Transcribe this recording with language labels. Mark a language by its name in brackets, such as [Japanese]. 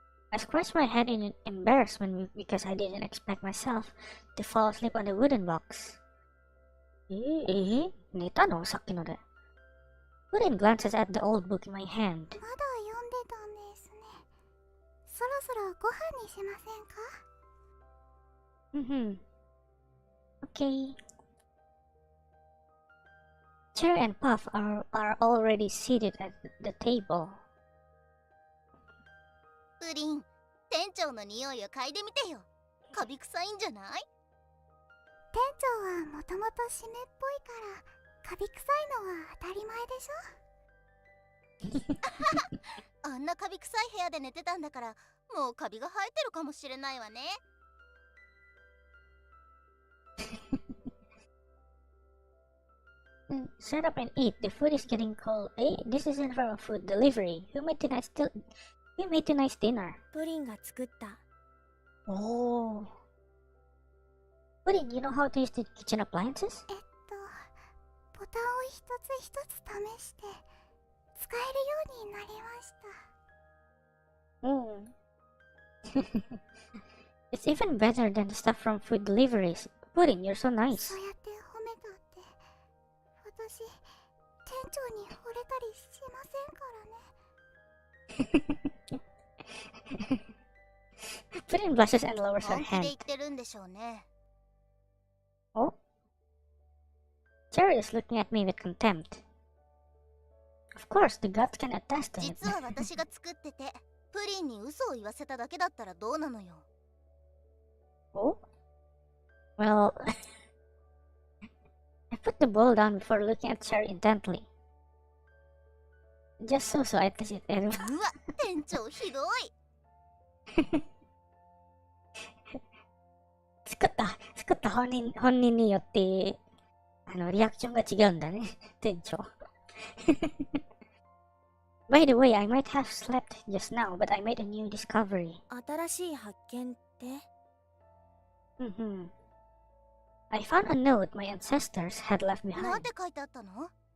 [English] I scratched my head in embarrassment because I didn't expect myself to fall asleep on the wooden box. [Japanese] 寝たの？さっきので。 [English] Pudding glances at the old book in my hand. [Japanese] まだ読んでたんですね。そろそろご飯にしませんか？ [English] Mm-hmm. Okay. Cherry and Puff are already seated at the table. [Japanese] プリン、店長の匂いを嗅いでみてよ。カビ臭いんじゃない？店長はもともと湿っぽいからカビ臭いのは当たり前でしょ。あんなカビ臭い部屋で寝てたんだから、もうカビが生えてるかもしれないわね。 [English] Shut up and eat. The food is getting cold. Hey, this isn't from a food delivery. Who made tonight's dinner? [Japanese] プリンが作った。 [English] Oh. Pudding, you know how to use the kitchen appliances? [Japanese] ボタンを一つ一つ試して使えるようになりました。 [English] Oh. It's even better than the stuff from food deliveries. Pudding, you're so nice. [Japanese] そうやって褒めたって私店長に惚れたりしませんからね。 [English] Pudding blushes and lowers her [Japanese] 本気で [English] hand. [Japanese] 言ってるんでしょうね。 [English] Oh? Cherry is looking at me with contempt. Of course, the gods can attest to it. [Japanese] 実は私が作ってて、プリンに嘘を言わせただけだったらどうなのよ。 [English] Oh? Well, I put the bowl down before looking at Cherry intently. Just so I tasted it. [Japanese] うわ、店長ひどい。作った本人によって、リアクションが違うんだね、店長。 [English] By the way, I might have slept just now, but I made a new discovery. [Japanese] 新しい発見って？ Mm-hmm. [English] I found a note my ancestors had left [Japanese] なん [English] behind. [Japanese] て書いてあったの？